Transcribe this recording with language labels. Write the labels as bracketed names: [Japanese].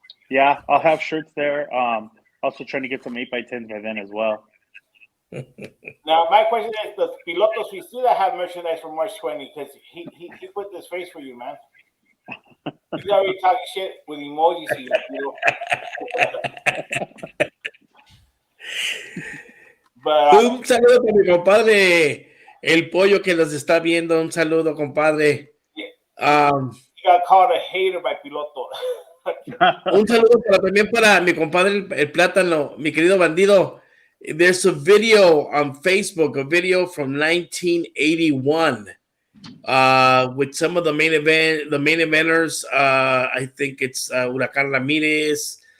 [English] Yeah, I'll have shirts there. Also trying to get some 8x10s by then as well. Now, my question is, does Piloto Suicida have merchandise for March 20? Because he put this face for you, man. He's already talking shit with emojis. [Spanish] Un saludo para mi compadre, el pollo que los está viendo. Un saludo, compadre. [English] He got called a hater by Piloto. [Spanish] Un saludo también para mi compadre el plátano, mi querido bandido. [English] There's a video on Facebook, a video from 1981 with some of the main eventers. I think it's Huracán Ramirez.